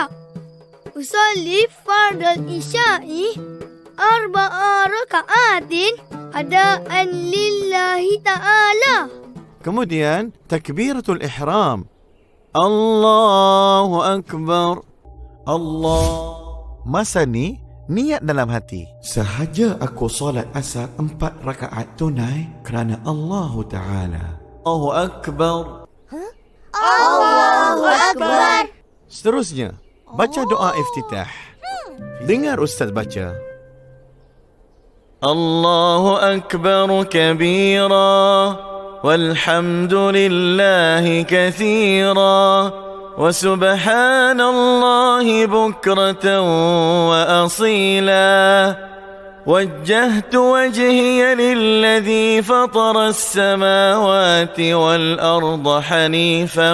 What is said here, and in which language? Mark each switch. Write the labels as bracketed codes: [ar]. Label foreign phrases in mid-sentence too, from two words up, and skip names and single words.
[ar] Usolli fardal isya'i arba'a raka'atin adaan lillahi ta'ala. [ms] Kemudian [ar] takbiratul ihram. Allahu Akbar. Allah. [ms] Masa ni niat dalam hati. Sahaja aku solat asar 4 rakaat tunai kerana [ar] Allah Ta'ala. Allahu Akbar. Allahu Akbar. [ms] Seterusnya, baca doa iftitah. Dengar Ustaz baca. [ar] Allahu Akbar kabira walhamdulillahi kathira wa subhanallahi bukratan wa asila. وجهت وجهي للذي فطر السماوات والأرض حنيفا